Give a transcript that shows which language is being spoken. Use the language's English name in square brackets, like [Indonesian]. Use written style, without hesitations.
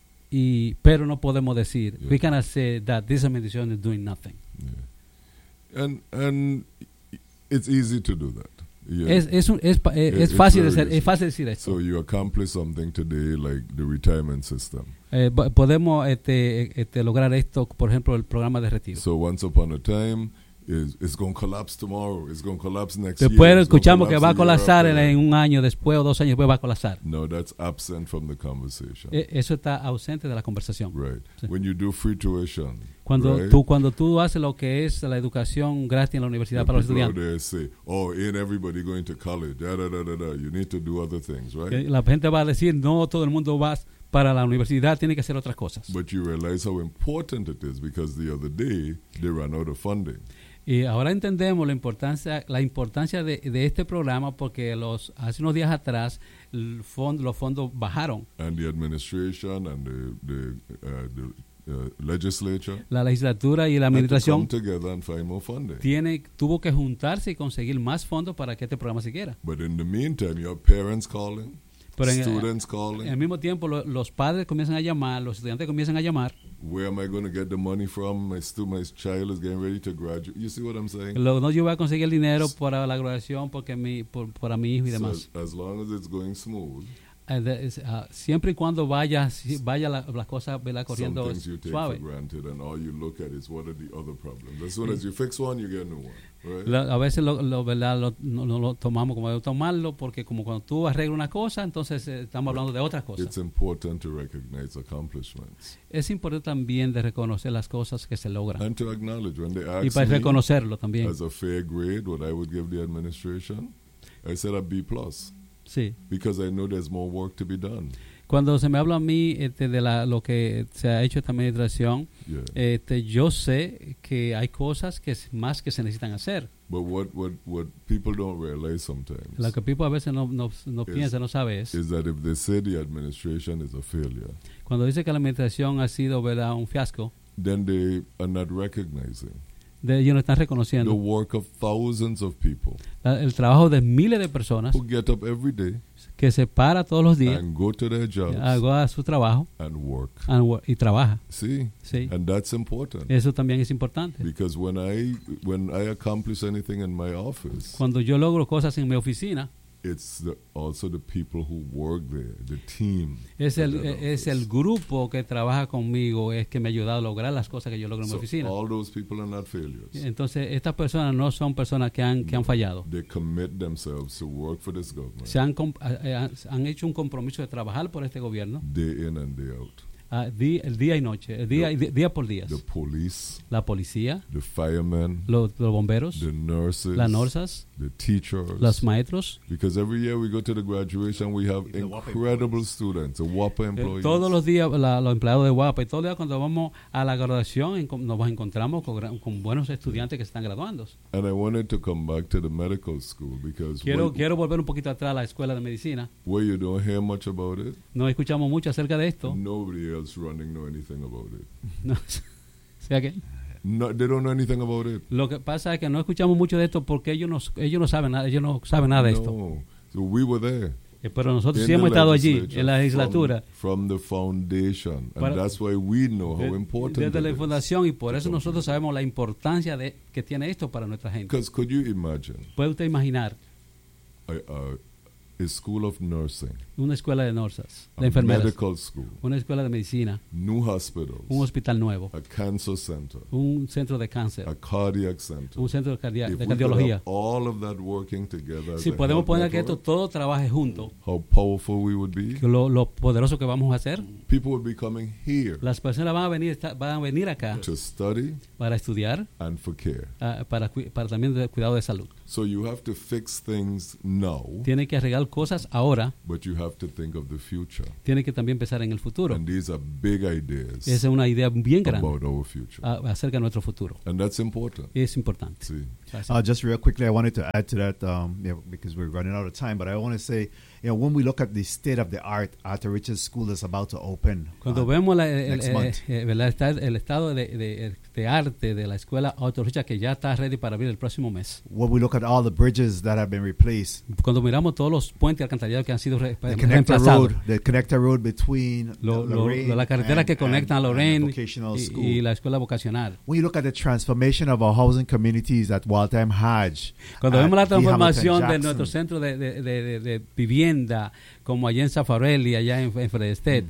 [Spanish] Y, pero no podemos decir, [English] yeah, we cannot say that this administration is doing nothing. Yeah. And it's easy to do that. [Spanish] Yeah. Es fácil decir, es fácil decir esto. [English] So you accomplish something today, like the retirement system. [Spanish] Podemos lograr esto, por ejemplo, el programa de retiro. [English] So once upon a time, it's going to collapse tomorrow, it's going to collapse next [Spanish] después [English] year. [Spanish] Después escuchamos que va a colapsar en un año después o dos años después va a colapsar. [English] No, that's absent from the conversation. [Spanish] Eso está ausente de la conversación. [English] Right. Sí. When you do free tuition, [Spanish] cuando [English] right, [Spanish] cuando tú haces lo que es la educación gratis en la universidad para los estudiantes. [English] People there say, oh, ain't everybody going to college, da, da, da, da, da. You need to do other things, right? [Spanish] La gente va a decir, no, todo el mundo va para la universidad, tiene que hacer otras cosas. [English] But you realize how important it is because the other day, they ran out of funding. [Spanish] Y ahora entendemos la importancia de este programa porque hace unos días atrás los fondos bajaron. [English] And the administration and the legislature. [Spanish] La legislatura y la administración [English] had to come together and find more funding. [Spanish] Tuvo que juntarse y conseguir más fondos para que este programa siguiera. [English] But in the meantime, your parents calling, students calling. [Spanish] En el mismo tiempo, los padres comienzan a llamar, los estudiantes comienzan a llamar. [English] Where am I going to get the money from? My child is getting ready to graduate. You see what I'm saying? [Spanish] No, yo voy a conseguir el dinero para la graduación porque para mi hijo y demás. [English] So as long as it's going smooth. [Spanish] Siempre y cuando vaya las cosas corriendo suave. [English] Some things you take [Spanish] suave [English] for granted and all you look at is what are the other problems. As soon as you fix one, you get a new one. [Spanish] A veces lo tomamos como de tomarlo porque como cuando tú arreglas una cosa, entonces estamos hablando de otras cosas. [English] It's important to recognize accomplishments. [Spanish] Es importante también de reconocer las cosas que se logran. [English] And to acknowledge when they ask [Spanish] y para reconocerlo también. [English] As a fair grade, what I would give the administration, I said a B+. [Spanish] Sí. [English] Because I know there's more work to be done. [Spanish] Cuando se me habla a mí de lo que se ha hecho esta administración, [English] yeah, [Spanish] yo sé que hay cosas que más que se necesitan hacer. [English] But what people don't realize sometimes, [Spanish] lo que [English] people [Spanish] a veces no piensan, no sabe es, [English] is that if they say the administration is a failure, [Spanish] cuando dice que la administración ha sido, ¿verdad?, un fiasco, [English] then they are not recognizing [Spanish] ellos no están reconociendo [English] the work of thousands of people, [Spanish] el trabajo de miles de personas [English] who get up every day, [Spanish] que se para todos los días [English] and go to their jobs, [Spanish] hago a su trabajo [English] and work. And work, [Spanish] y trabaja. Sí. Sí. [English] And that's important. [Spanish] Eso también es importante. [English] Because when I accomplish anything in my office, [Spanish] cuando yo logro cosas en mi oficina, [English] it's also the people who work there, the team. [Spanish] Es el grupo que trabaja conmigo es que me ha ayudado a lograr las cosas que yo logro en [English] so [Spanish] mi oficina. [English] All those people are not failures. [Spanish] Entonces, estas personas no son personas que han fallado. [English] They commit themselves to work for this government. [Spanish] Se han hecho un compromiso de trabajar por este gobierno. [English] Day in and day out. [Spanish] Día y noche, día por día. [English] The police. [Spanish] La policía. [English] The firemen. [Spanish] Los bomberos. [English] The nurses. [Spanish] Las nurses. [English] The teachers. [Spanish] Los maestros. [English] Because every year we go to the graduation, we have incredible students, the WAPA employees. [Spanish] Todos los días, los empleados de WAPA, y todos los días cuando vamos a la graduación, nos encontramos con buenos estudiantes que están graduando. [English] And I wanted to come back to the medical school because [Spanish] quiero volver un poquito atrás a la escuela de medicina. [English] Where you don't hear much about it. [Spanish] No escuchamos mucho acerca de esto. [English] Nobody else running know anything about it. [Spanish] No. ¿Sí, okay? [English] No, they don't know anything about it. [Spanish] Lo que pasa es que no escuchamos mucho de esto porque ellos no saben nada de esto. [English] So we were there. [Spanish] Pero nosotros sí hemos estado allí en la legislatura. [English] From the foundation, and that's why we know how important. [Spanish] Desde la fundación y por eso nosotros sabemos la importancia que tiene esto para nuestra gente. [English] Because could you imagine? [Spanish] ¿Puede usted imaginar? [English] A school of nursing. [Spanish] Una escuela de nurses, de enfermeras. [English] Medical school. [Spanish] Una escuela de medicina. [English] New hospitals. [Spanish] Un hospital nuevo. [English] A cancer center. [Spanish] Un centro de cáncer. [English] A cardiac center. [Spanish] Un centro de cardiología. [English] All of that working together. [Spanish] Si podemos poner que esto todo trabaje junto. [English] How powerful we would be. [Spanish] Lo poderoso que vamos a hacer. [English] People would be coming here. [Spanish] Las personas van a venir acá. [English] To study. [Spanish] Para estudiar. [English] And for care. [Spanish] Para también de cuidado de salud. [English] So you have to fix things now. [Spanish] Tiene que arreglar cosas ahora. [English] But you have to think of the future. [Spanish] Tiene que también pensar en el futuro. [English] And these are big ideas. [Spanish] Esa es una idea bien grande. [English] About our future. [Spanish] Acerca de nuestro futuro. [English] And that's important. [Spanish] Es importante. Sí. [English] Just real quickly, I wanted to add to that because we're running out of time. But I want to say, you know, when we look at the state of the art, Arthur Richards School is about to open. [Spanish] Cuando vemos el estado de arte de la escuela Arthur Richards que ya está ready para abrir el próximo mes. [English] When we look at all the bridges that have been replaced. [Spanish] Cuando miramos todos los puentes alcantarillados que han sido reemplazados. [English] The connector road between [Spanish] la carretera que conecta a Lorraine y la escuela vocacional. [English] When you look at the transformation of our housing communities at Waltham Hodge. [Spanish] Cuando vemos la transformación de nuestro centro de vivienda como allá en Zaffarelli, allá en Fredested.